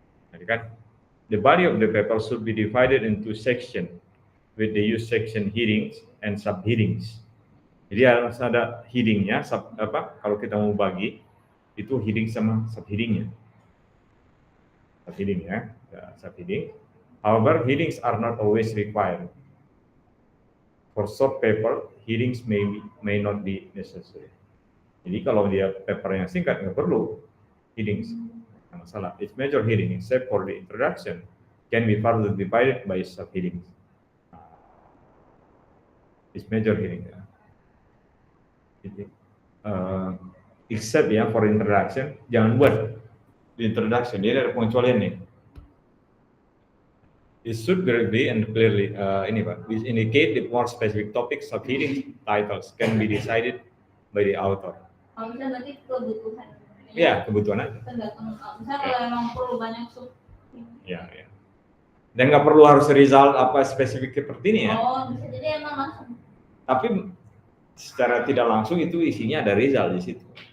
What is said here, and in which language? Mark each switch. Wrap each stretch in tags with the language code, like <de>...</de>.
<id>Jadi kan</id> <en>the body of the paper should be divided into section with the use section headings and subheadings.</en> <id>Jadi harus ada headingnya, kalau kita mau bagi itu heading sama subheadingnya. Subheading ya, subheading.</id> <en>However, headings are not always required. For short paper, headings may not be necessary.</en> <id>Jadi kalau dia paper yang singkat nggak perlu headings. Nggak masalah.</id> <en>Its major heading, except for the introduction, can be further divided by subheadings. Its major heading ya. Except ya for introduction,</en> <id>jangan buat di introduction, dia ada pengecualian nih.</id> <en>It should be and clearly</en> <id>ini Pak,</id> <en>this indicate the more specific topics of heading titles can be decided by the author.</en> <id>Kalau misalnya berarti kebutuhan. Iya, kebutuhan aja. Tergantung. Misalnya kalau emang perlu banyak sub. Iya. Dan nggak perlu harus result apa spesifik seperti ini ya. Oh, bisa jadi emang langsung. Tapi secara tidak langsung itu isinya ada result di situ.</id>